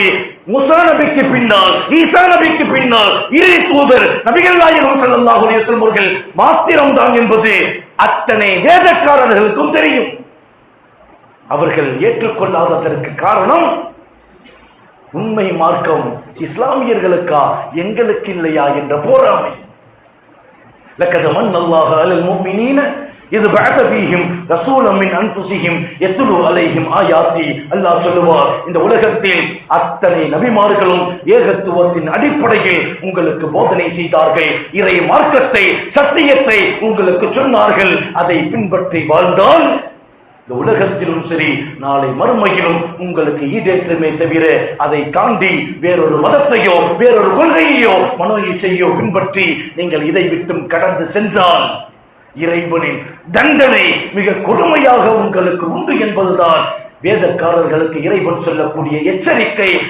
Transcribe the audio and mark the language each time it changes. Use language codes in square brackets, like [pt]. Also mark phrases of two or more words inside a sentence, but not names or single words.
[ta] மூசா நபிக்கு பின்னால், ஈசா நபிக்கு பின்னால் இறை தூதர் நபிகள் நாயகம் [ar] صلى الله عليه وسلم [ta] அவர்கள் மாத்திரம்தான் என்பது அத்தனை வேதக்காரர்களுக்கும் தெரியும். அவர்கள் ஏற்றுக்கொள்ளாததற்கு காரணம் உண்மை மார்க்கம் இஸ்லாமியர்களுக்கா எங்களுக்கு இல்லையா என்ற போராமை. [ar] لقد من الله على المؤمنين إذ بعث فيهم رسولا من أنفسهم يتلو عليهم آياته. [ta] அல்லாஹ் சொல்லுவார், இந்த உலகத்தில் அத்தனை நபிமார்களும் ஏகத்துவத்தின் அடிப்படையில் உங்களுக்கு போதனை செய்தார்கள், இறை மார்க்கத்தை, சத்தியத்தை உங்களுக்கு சொன்னார்கள். அதை பின்பற்றி வாழ்ந்தால் இந்த உலகத்திலும் சரி நாளை மறுமையிலும் உங்களுக்கு ஈடேற்றமே தவிர அதை தாண்டி வேறொரு மதத்தையோ வேறொரு கொள்கையோ மனோ இச்சையோ பின்பற்றி நீங்கள் இதை விட்டும் கடந்து சென்றால் இறைவனின் தண்டனை மிக கொடுமையாக உங்களுக்கு உண்டு என்பதுதான் வேதக்காரர்களுக்கு இறைவன் சொல்லக்கூடிய எச்சரிக்கை.